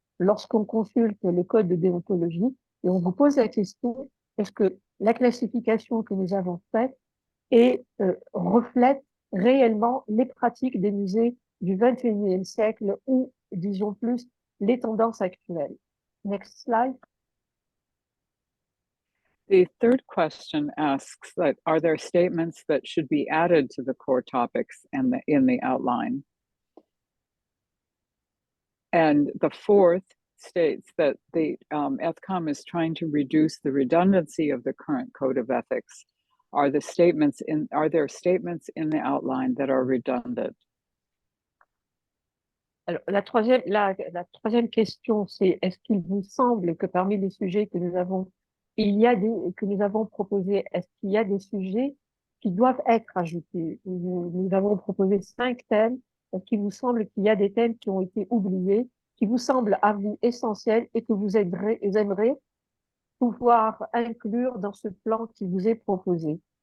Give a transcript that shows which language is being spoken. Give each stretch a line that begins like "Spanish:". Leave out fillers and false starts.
French: lorsqu'on consulte le code de déontologie, et on vous pose la question, est-ce que la classification que nous avons faite reflète réellement les pratiques des musées du XXIe siècle ou, disons plus, les tendances actuelles?
English: Next slide. The third question asks that, are there statements that should be added to the core topics in the outline? And the fourth states that the ETHCOM is trying to reduce the redundancy of the current Code of Ethics. Are there statements in the outline that are redundant?
French: Alors, la troisième question, c'est est-ce qu'il vous semble que parmi les sujets que nous avons que nous avons proposés, est-ce qu'il y a des sujets qui doivent être ajoutés? Nous avons proposé 5 thèmes. Est-ce qu'il vous semble qu'il y a des thèmes qui ont été oubliés, qui vous semblent à vous essentiels et que vous aimeriez pouvoir inclure dans ce plan qui vous est proposé?